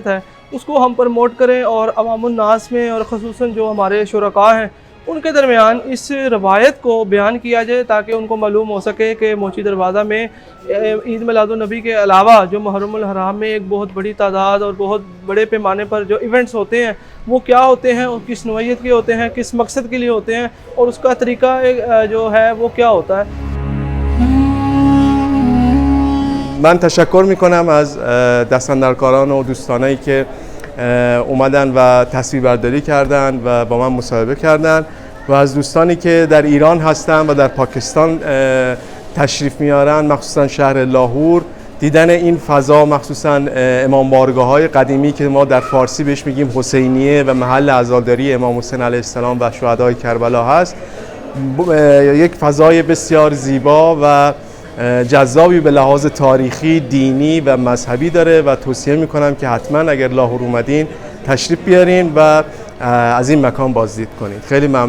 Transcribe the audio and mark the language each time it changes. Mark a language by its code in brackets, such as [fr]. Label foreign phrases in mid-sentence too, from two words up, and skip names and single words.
[ur] ہے، اسکو ہم پروموٹ کریں اور عوام الناس میں اور خصوصاً جو ہمارے شرکاء ہیں ان کے درمیان اس روایت کو بیان کیا جائے تاکہ انکو معلوم ہو سکے کہ موچی دروازہ میں عید میلادالنبی کے علاوہ جو محرم الحرام میں ایک بہت بڑی تعداد اور بہت بڑے پیمانے پر جو ایونٹس ہوتے ہیں وہ کیا ہوتے ہیں اور کس نوعیت کے ہوتے ہیں، کس مقصد کے لیے ہوتے ہیں اور اسکا طریقہ جو ہے وہ کیا ہوتا ہے. [fa] من تشکر میکنم از دستاندرکاران و دوستانایی که اومدن و تصویربرداری کردن و با من مصاحبه کردن و از دوستانی که در ایران هستن و در پاکستان تشریف میارن، مخصوصا شهر لاهور، دیدن این فضا، مخصوصا امام بارگاه‌های قدیمی که ما در فارسی بهش میگیم حسینیه و محل عزاداری امام حسین علیه السلام و شهدای کربلا هست، یک فضای بسیار زیبا و جذابی به لحاظ تاریخی، دینی و مذهبی داره و توصیه میکنم که حتما اگر لاهور اومدین تشریف بیارین و از این مکان بازدید کنید.